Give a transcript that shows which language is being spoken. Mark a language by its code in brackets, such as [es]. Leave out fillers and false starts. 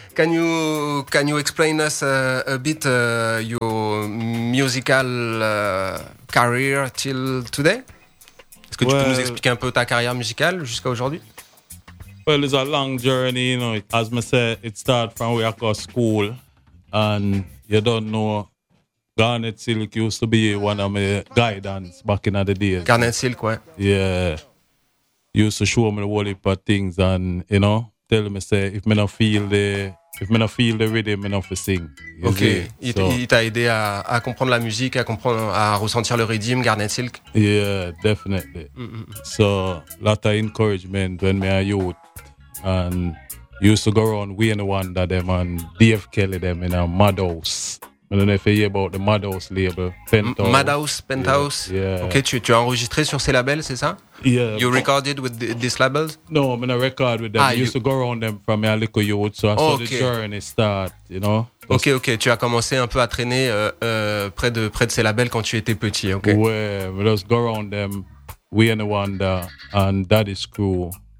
[en] Can you explain us a bit your musical career till today? [fr] Est-ce que tu peux nous expliquer un peu ta carrière musicale jusqu'à aujourd'hui? [en] Well, it's a long journey, you know. As I said, it started from where I go to school, and you don't know. Garnet Silk used to be one of my guidance back in the days. [fr] Garnet Silk, ouais. [en] Yeah. He used to show me the whole heap of things and, you know, tell me, say, if me not feel the rhythm, me not for sing. Okay. [fr] So, il t'a aidé à comprendre la musique, à ressentir le rythme, Garnet Silk? [en] Yeah, definitely. Mm-hmm. So, a lot of encouragement when me a youth. And used to go around Wayne Wonder them and Dave Kelly them in a madhouse. I don't know if you hear about the Madhouse label, Penthouse. Madhouse. Yeah. [fr] Okay, tu as enregistré sur ces labels, c'est ça? [en] Yeah. You recorded with these labels? No, I'm not record with them. I used to go around them from a little youth, so I saw the journey start, you know? [fr] Okay, tu as commencé un peu à traîner près de ces labels quand tu étais petit, okay? [en] Ouais, I just go around them, We and the Wonder, and Daddy's Crew.